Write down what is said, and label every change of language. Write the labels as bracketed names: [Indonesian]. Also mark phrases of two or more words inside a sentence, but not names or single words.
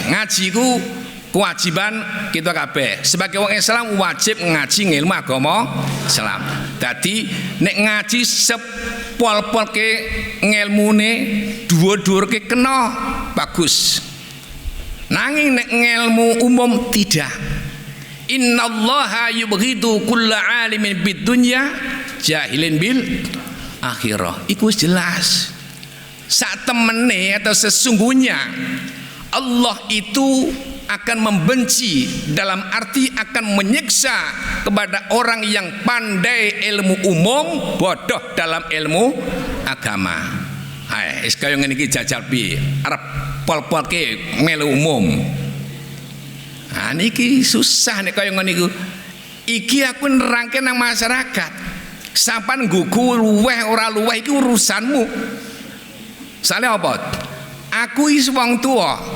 [Javanese] Ngaji ku kewajiban kita kabeh. Sebagai wong Islam wajib ngaji ngilmu agama Islam. Dadi nek ngaji sepol-polke ngilmune dhuwur-dhuwurke kena bagus. Nanging nek ngilmu umum tidak. [Arabic] إن الله يبغض كل عالم بالدنيا جاهل بالآخرة. [Javanese] Iku jelas. Sak temene [Indonesian] atau sesungguhnya Allah itu akan membenci, dalam arti akan menyiksa kepada orang yang pandai ilmu umum, bodoh dalam ilmu agama. Hai, [Javanese] kaya ngene iki jajal piye? Arep pol-polke melu umum. Nah niki susah nek kaya ngene iku. Iki aku nerangke nang masyarakat. Sampan nggugu luweh ora luweh iki urusanmu. Sale apa? Aku is wong tua.